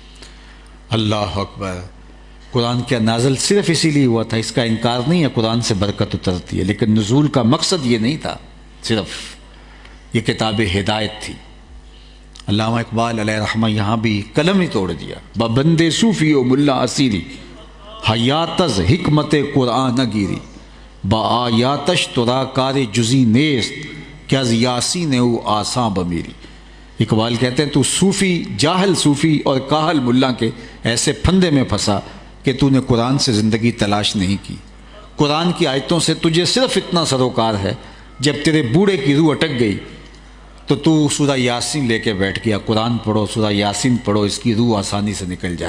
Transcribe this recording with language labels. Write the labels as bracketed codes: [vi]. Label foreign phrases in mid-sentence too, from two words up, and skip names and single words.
[ar] اللہ اکبر! [ur] قرآن کیا نازل صرف اسی لیے ہوا تھا، اس کا انکار نہیں ہے، قرآن سے برکت اترتی ہے، لیکن نزول کا مقصد یہ نہیں تھا، صرف یہ کتاب ہدایت تھی۔ علامہ اقبال [ar] علیہ رحمہ [ur] یہاں بھی قلم ہی توڑ دیا، [fa] ببندے صوفی و ملا اسیری حیاتز حکمت قرآن گیری، با آیاتش ترا کار جزی نیست کیا یاسین او آساں بمیری۔ [ur] اقبال کہتے ہیں تو صوفی، جاہل صوفی اور کاہل ملا کے ایسے پھندے میں پھنسا کہ تو نے قرآن سے زندگی تلاش نہیں کی، قرآن کی آیتوں سے تجھے صرف اتنا سروکار ہے، جب تیرے بوڑھے کی روح اٹک گئی تو سورہ یاسین لے کے بیٹھ گیا، قرآن پڑھو، سورہ یاسین پڑھو، اس کی روح آسانی سے نکل جائے۔